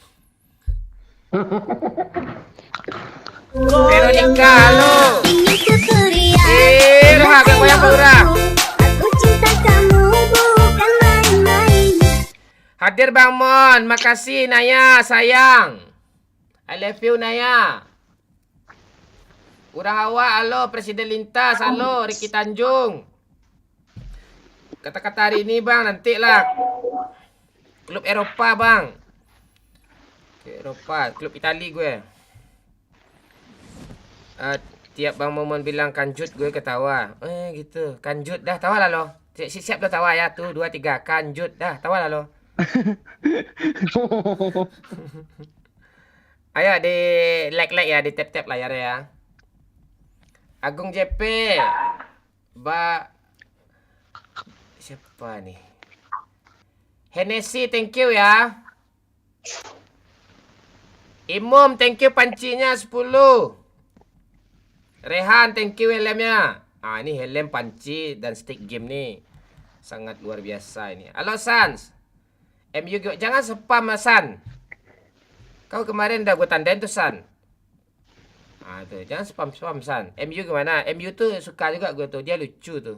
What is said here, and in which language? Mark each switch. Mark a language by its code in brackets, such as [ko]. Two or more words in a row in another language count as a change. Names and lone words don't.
[id] Veronica, halo. Agak banyak Laura. Hadir Bang Mon, makasih Naya, sayang. [en] I love you [id] Naya. Urang awak, halo Presiden Lintas, halo Ricky Tanjung. Kata-kata hari ini Bang, nantilah. Klub Eropa Bang. Eropa, klub Itali gue. Tiap Bang Momon bilang Kanjut gue ketawa. Gitu, Kanjut dah, tawa lah lo. Siap dah tawa ya, tuh 2 3 Kanjut dah, tawa lah lo. Ayo di like ya, di tap layar ya. Agung JP. Siapa nih? Hennessy, [en] thank you [id] ya. Imum, [en] thank you [id] pancinya 10. Rehan, [en] thank you [id] helmnya. Ini helm panci dan stick game nih. Sangat luar biasa ini. Halo Sans. MU jangan spam San. Kau kemarin udah gue tandain tuh San. Tuh, jangan spam San. MU gimana? MU tuh suka juga gue tuh. Dia lucu tuh.